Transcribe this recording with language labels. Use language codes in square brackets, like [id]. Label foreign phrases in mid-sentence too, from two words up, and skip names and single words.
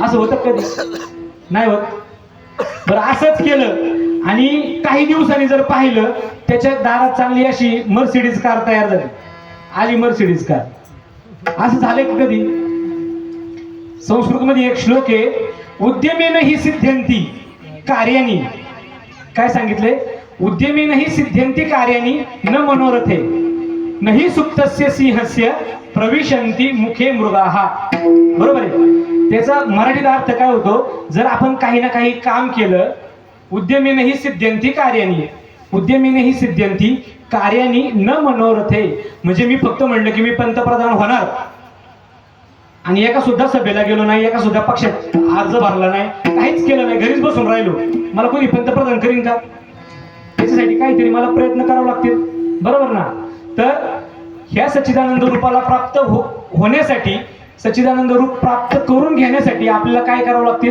[mr] असं होतं कधी? नाही होत. बरं, असंच केलं आणि काही दिवसांनी जर पाहिलं त्याच्या दारात चांगली अशी मर्सिडीज कार तयार झाली, आली मर्सिडीज कार. असं झालंय कधी? संस्कृतमध्ये एक श्लोक आहे, [sa] उद्यमेन हि सिद्ध्यंती कार्यानी. [mr] काय सांगितले? [sa] उद्यमेन हि सिद्ध्यंती कार्यानी न मनोरथे नहि सुप्तस्य सिंहस्य प्रविशन्ति मुखे मृगाः. [mr] बरोबर आहे? त्याचा मराठीत अर्थ काय होतो? जर आपण काही ना काही काम केलं, [sa] उद्यमेन हि सिद्ध्यंती कार्यानी न मनोरथे, [mr] म्हणजे मी फक्त म्हणलं की मी पंतप्रधान होणार आणि एका सुद्धा सभेला गेलो नाही, एका सुद्धा पक्षात अर्ज भरला नाही, काहीच केलं नाही, घरीच बसून राहिलो, मला कोणी पंतप्रधान करीन का? त्याच्यासाठी काहीतरी मला प्रयत्न करावे लागतील, बरोबर ना? तर ह्या सच्चिदानंद रूपाला प्राप्त होण्यासाठी, सच्चिदानंद रूप प्राप्त करून घेण्यासाठी आपल्याला काय करावं लागतील?